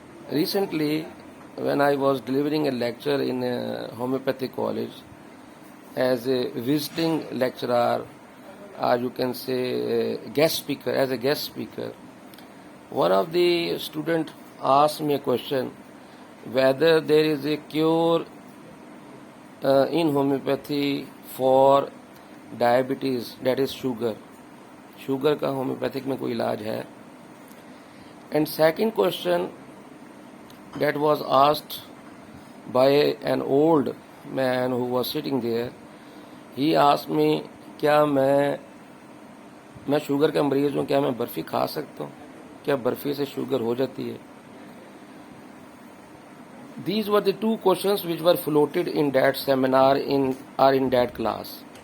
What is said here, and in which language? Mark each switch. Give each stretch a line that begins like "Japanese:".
English: Recently, when I was delivering a lecture in a homeopathic college as a visiting lecturer, or you can say guest speaker, as a guest speaker, one of the students asked me a question whether there is a cure in homeopathy for diabetes, that is sugar.
Hindi: Sugar का homeopathic में कोई इलाज है? And second question that was asked by an old man who was sitting there, he asked me क्या मैं sugar का मरीज हूँ, क्या मैं बर्फ़ी खा सकता हूँ, क्या बर्फ़ी से शुगर हो जाती है?
English: These were the two questions which were floated in that seminar in that class.